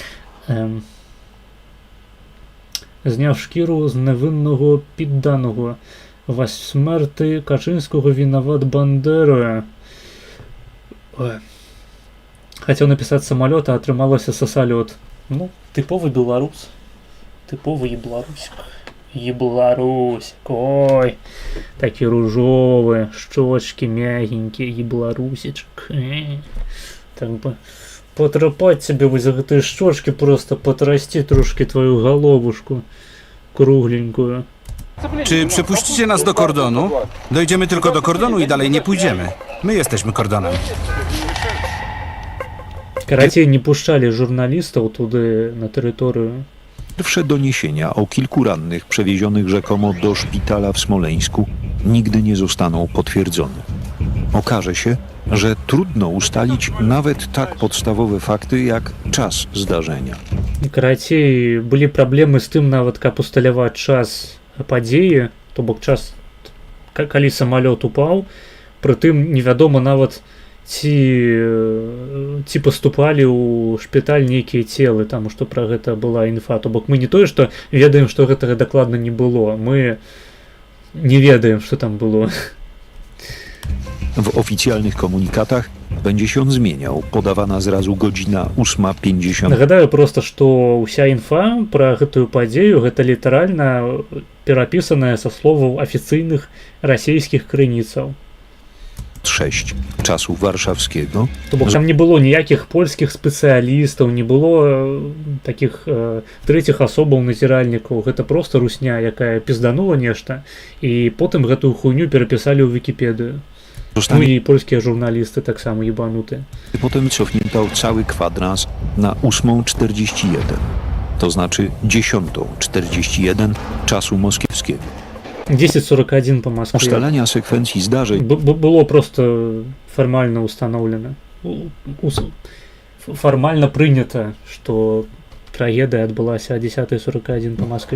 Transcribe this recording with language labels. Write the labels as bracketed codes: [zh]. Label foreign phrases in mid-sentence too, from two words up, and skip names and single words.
[uk] Зняв шкіру з невинного підданого. [ru] В смерти Качинського виноват Бандера. Хотел написать самолет, [uk] а отрымалося сосолет. [ru] Ну, типовый белорус. Типовый ебларусик. Ебларусик. Ой, такие ружовые, щечки мягенькие, ебларусичек. Так бы потрапать себе [be] вось за гэтыя [ru] щочки, просто потрасти трошки твою головушку кругленькую. [pl] Czy przypuścicie nas do kordonu? Dojdziemy tylko do kordonu i dalej nie pójdziemy. My jesteśmy kordonem. [be] Карацей, не пушчалі журналістаў туды на тэрыторыю. [pl] Pierwsze doniesienia o kilku rannych przewiezionych rzekomo do szpitala w Smoleńsku nigdy nie zostaną potwierdzone. Okaże się, że trudno ustalić nawet tak podstawowe fakty jak czas zdarzenia. [be] Карацей, былі праблемы з тым нават, каб усталяваць час падзеі, то бок час, калі самалёт упаў, прытым невядома нават ці паступалі ў шпіталь нейкія целы, таму што пра гэта была інфа. То бок мы не тое, што ведаем, што гэтага дакладна не было, мы не ведаем, што там было. [pl] W oficjalnych komunikatach będzie się on zmieniał. Podawana zrazu godzina 8:50. [be] Нагадаю проста, што ўся інфа пра гэтую падзею гэта літаральна перапісаная са словаў афіцыйных расійскіх крыніцаў. [pl] 6 czasu warszawskiego. [be] То бок там не было ніякіх польскіх спецыялістаў, не было такіх трэціх асобаў назіральнікаў. Гэта проста русня, якая пізданула нешта, і потым гэтую хуйню перапісалі ў Вікіпедыю. [pl] Ну i polskie żurnalisty tak samo jebanute. Potem cofnięto cały kwadrans na 8:41, to znaczy 10:41 czasu moskiewskiego. 10:41 po Moskwie. Ustalania sekwencji zdarzeń było prosto formalnie ustanowione. Formalnie przyjęte, że tragedia odbyła się o 10:41 po Moskwie.